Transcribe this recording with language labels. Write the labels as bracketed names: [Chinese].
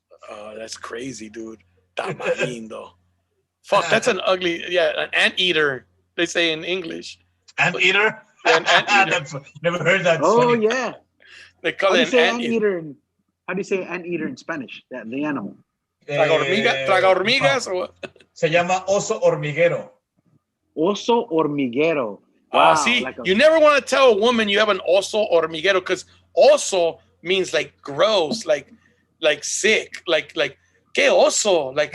[English] Oh, that's crazy, dude. Tamarindo. Fuck, that's an ugly, an anteater, they say in English. Anteater? Yeah, an anteater. Never heard that. Oh, yeah. They call it an anteater. How do you say anteater in Spanish? The animal. [Spanish] ¿Traga hormigas o what? Se llama oso hormiguero. Oso hormiguero. Wow, [English] see, you never want to tell a woman you have an oso hormiguero because oso means like gross, like sick, like que oso, like